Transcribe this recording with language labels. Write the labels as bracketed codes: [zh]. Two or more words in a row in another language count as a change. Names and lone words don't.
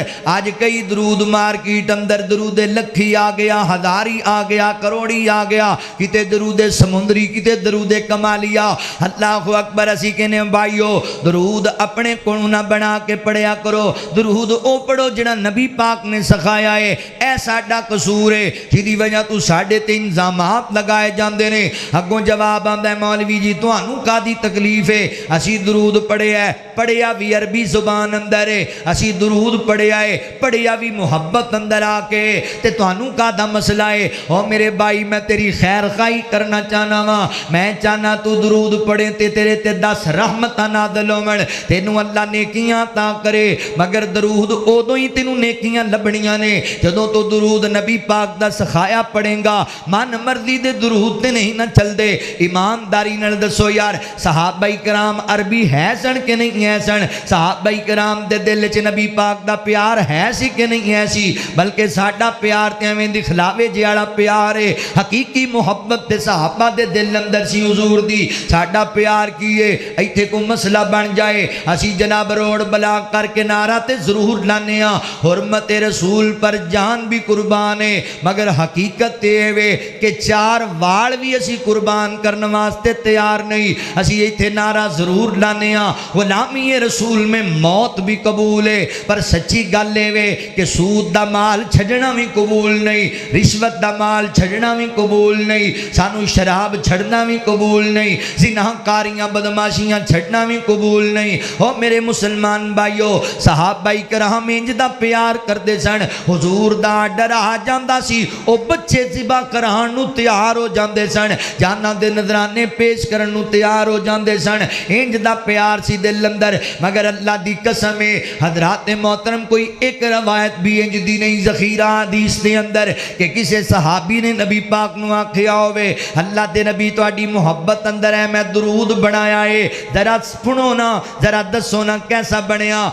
[pa] آج کئی درود مارکیٹ اندر درود لکھی آ گیا، ہزاری آ گیا، کروڑی آ گیا، کتے درود سمندری، کتے درود کمالیا۔ اللہ اکبر، اسی کہنے بھائیو درود اپنے کوڑوں نہ بنا کے پڑھیا کرو، درود او پڑھو جڑا نبی پاک نے سکھایا ہے. اے ساڈا قصور ہے جدی وجہ تو ساڈے تے انظامات لگائے جاندے نے. اگوں جواب آندا ہے مولوی جی تانوں کادی تکلیف ہے؟ اسی درود پڑھیا بھی عربی زبان اندر ہے, اسی درود پڑھیا بھی محبت اندر آ کے, تے تانوں کادا مسئلہ ہے؟ او میرے بھائی میں تیری خیر خواہی کرنا چاہنا وا, میں چاہنا تو درود پڑھے تے تیرے تے 10 رحمتاں نازل ہون, تینوں اللہ نیکیاں عطا کرے. مگر درود اودوں ہی تینوں نیکیاں لبنیاں نے جدوں تو درود نبی پاک دا سکھایا پڑھیں گا. من مرضی دے درود تے نہیں نہ چل دے. ایمانداری نال دسو یار صحابہ کرام عربی ہے سن کہ نہیں ہے سن؟ صحابہ کرام دے دل چ نبی پاک دا پیار ہے سی کہ نہیں ہے سی؟ بلکہ ساڈا پیار تے ایویں دکھلاوے جیڑا پیار ہے, حقیقی محبت تے صحابہ دے دل اندر سی حضور دی. ساڈا پیار کی ہے ایتھے کو مسئلہ بن جائے اسی جناب روڈ بلا کر کے نعرہ تے ضرور لانے ہاں [ur] حرمت رسول پر جان بھی قربان ہے, [pa] مگر حقیقت تے وے کہ 4 وال بھی اسی قربان کرنے واسطے تیار نہیں. اسی ایتھے نعرہ ضرور لانے ہاں [ur] غلامی رسول میں موت بھی قبول ہے, [pa] پر سچی گل اے وے کہ سود دا مال چھڈنا بھی قبول نہیں, رشوت دا مال چھڈنا بھی قبول نہیں, سانو شراب چھڈنا بھی قبول نہیں, زنا کاریاں بدماشیاں چھڈنا بھی قبول نہیں. او میرے مسلمان بھائیو صحابہ کرام انج دا پیار کردے سن, حضور دا آرڈر آ جاندا سی او بچے ذبح کران نو تیار ہو جاندے سن, جاناں دے نذرانے پیش کرن نو تیار ہو جاندے سن. انج دا پیار سی دل اندر. مگر اللہ دی قسم ہے حضرات محترم کوئی ایک روایت بھی انج دی نہیں ذخیرہ حدیث دے اندر کہ کسے صحابی نے نبی پاک نو آکھیا ہوئے اللہ دے نبی تہاڈی محبت اندر ہے میں درود بنایا ہے, ذرا سنو نا, ذرا دسو نا کیسا بنیا.